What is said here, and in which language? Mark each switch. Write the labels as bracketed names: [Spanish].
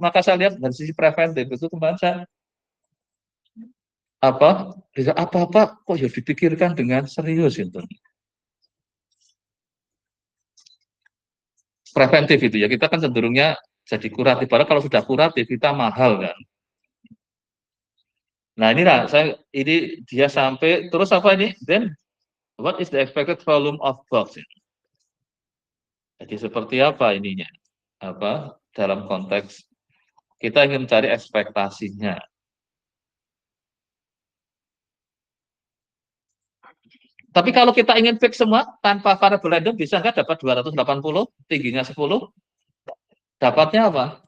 [Indonesian] Maka saya lihat dari sisi preventif itu kemarin saya apa-apa kok ya dipikirkan dengan serius itu. Preventif itu ya kita kan cenderungnya jadi kuratif. Padahal kalau sudah kuratif kita mahal kan. Nah inilah ini dia sampai terus apa ini? [English] Then what is the expected volume of box? [Indonesian] Jadi seperti apa ininya? Apa dalam konteks kita ingin mencari ekspektasinya. Tapi kalau kita ingin fix semua tanpa variabel random bisa nggak dapat 280 tingginya 10? Dapatnya apa?